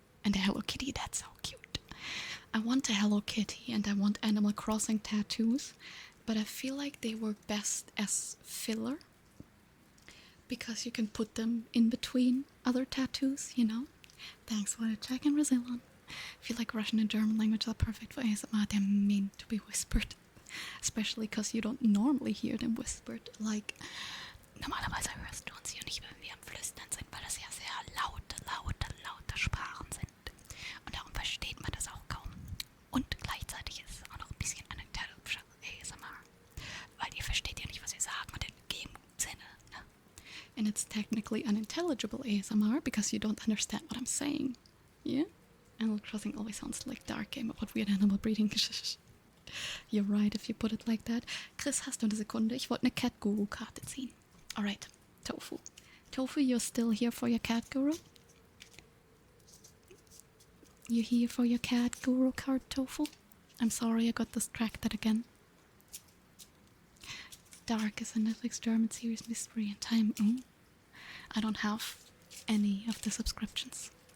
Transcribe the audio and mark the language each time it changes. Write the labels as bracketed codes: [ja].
[en] And the Hello Kitty, that's so cute. I want a Hello Kitty and I want Animal Crossing tattoos, but I feel like they work best as filler because you can put them in between other tattoos, you know? Thanks for the check in Brazilian. I feel like Russian and German language are perfect for ASMR. They're meant to be whispered, especially because you don't normally hear them whispered. [de] Like, normalerweise hörst du uns hier nicht, wenn wir am Flüstern sind, weil das ja sehr laute Sprachen sind. Und darum versteht man das auch kaum. Und gleichzeitig ist es auch noch ein bisschen [en] unintelligible ASMR. [de] Weil ihr versteht ja nicht, was wir sagen und in dem Sinne. Ne? [en] And it's technically unintelligible ASMR because you don't understand what I'm saying. Yeah? Animal Crossing always sounds like dark game about weird animal breeding. You're right if you put it like that. [de] Chris, hast du eine Sekunde? Ich wollte eine Cat Guru Karte ziehen. [en] Alright, Tofu. Tofu, you're still here for your Cat Guru? You here for your Cat Guru card, Tofu? I'm sorry I got distracted again. Dark is a Netflix German series, Mystery and Time. I don't have any of the subscriptions.